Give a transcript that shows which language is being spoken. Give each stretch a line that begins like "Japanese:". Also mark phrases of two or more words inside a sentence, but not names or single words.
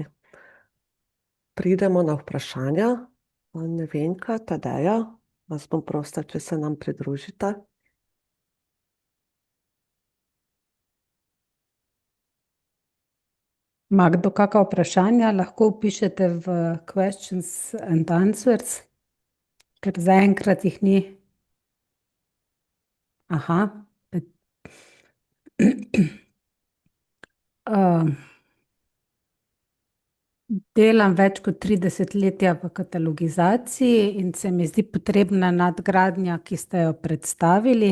Slovenian: Pridemo na vprašanja. Nevenka, Tadeja, vas bom prosila, če se nam pridružite. Ima kdo kakšna vprašanja, lahko vpišete v
English: questions and answers,
Slovenian: ker zaenkrat jih ni. Aha. Delam več kot 3 desetletja v katalogizaciji in se mi zdi potrebna nadgradnja, ki ste jo predstavili.